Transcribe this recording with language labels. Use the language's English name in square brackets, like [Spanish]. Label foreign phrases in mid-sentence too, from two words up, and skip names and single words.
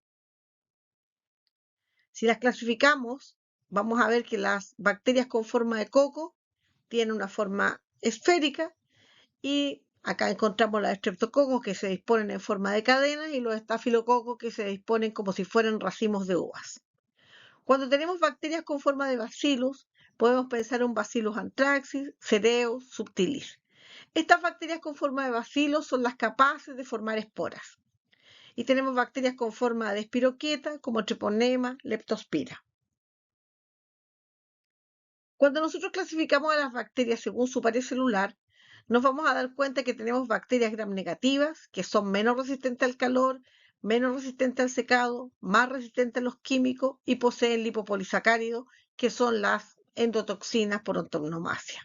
[Spanish] Si las clasificamos, vamos a ver que las bacterias con forma de coco tienen una forma esférica y acá encontramos los estreptococos que se disponen en forma de cadena y los estafilococos que se disponen como si fueran racimos de uvas. Cuando tenemos bacterias con forma de bacillus, podemos pensar en un Bacillus anthracis, cereus, subtilis. Estas bacterias con forma de bacilo son las capaces de formar esporas. Y tenemos bacterias con forma de espiroqueta como Treponema, Leptospira. Cuando nosotros clasificamos a las bacterias según su pared celular, nos vamos a dar cuenta que tenemos bacterias gram negativas, que son menos resistentes al calor, menos resistentes al secado, más resistentes a los químicos y poseen lipopolisacáridos, que son las endotoxinas por antonomasia.